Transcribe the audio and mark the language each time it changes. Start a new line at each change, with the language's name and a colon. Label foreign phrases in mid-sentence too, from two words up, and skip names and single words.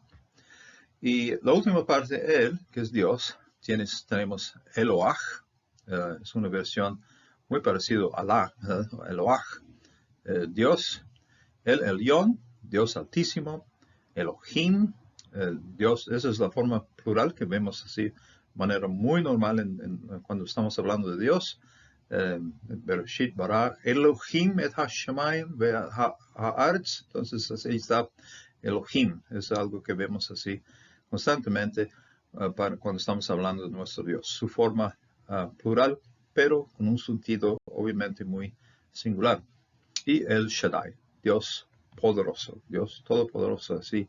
Spanish: Y la última parte, el, que es Dios, tenemos Eloah, es una versión muy parecida a Alá, Eloah, Dios, el Elyon, Dios altísimo, Elohim, Dios, esa es la forma plural que vemos así, de manera muy normal cuando estamos hablando de Dios.
Hebrew: בראשית ברא אלהים את השמים והארץ,
Spanish: entonces ahí está Elohim, es algo que vemos así constantemente cuando estamos hablando de nuestro Dios. Su forma plural, pero con un sentido obviamente muy singular. Y el Shaddai, Dios poderoso, Dios todopoderoso, así.